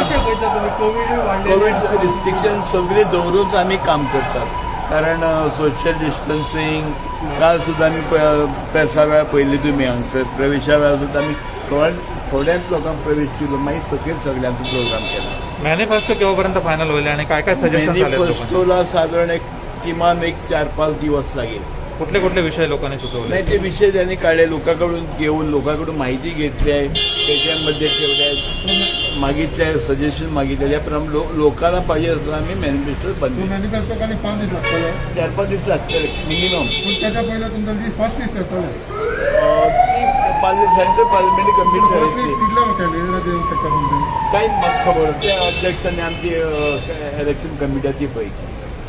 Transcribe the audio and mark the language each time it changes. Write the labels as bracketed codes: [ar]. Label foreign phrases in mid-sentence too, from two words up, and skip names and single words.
[en] covid restriction [kok] सगळे दवरूच आमी काम करतात. कारण [en] social distancing [kok] काल सुद्दां आमी प्रेसा वेळार पयली तुमी हांगसर प्रवेशा वेळार सुद्दां आमी थोड्याच लोकांक प्रवेश दिलो. मागीर सकयल सगळ्यांचो प्रोग्राम केला. [mr] मॅनिफेस्टो केव्हापर्यंत फायनल होईल आणि काय काय सजेशन मॅनिफेस्टोला साधारण किमान 4-5 दिवस लागेल. कुठले कुठले विषय लोकांनी सुचवले नाही ते विषय त्यांनी काढले, लोकांकडून घेऊन लोकांकडून माहिती घेतली आहे, त्याच्यामध्ये ठेवल्या मागितल्या, सजेशन मागितले. त्याप्रमाणे लोकांना पाहिजे असं आम्ही मॅनिफेस्टो बनवले. [kok] मॅनिफेस्टो खाली 5 दीस लागतले, 4-5 दिवस लागतले मिनिमम. [mr] पण त्याच्या पहिला तुमचं [en] first list [mr] येतले ती [en] central parliament committee [mr] करायची. [kok] कितल्या कॅन्डिडेट येऊ शकता तुमचे कांयच म्हाका खबर त्या अध्यक्षांनी आमची [en] election committee [kok] पळय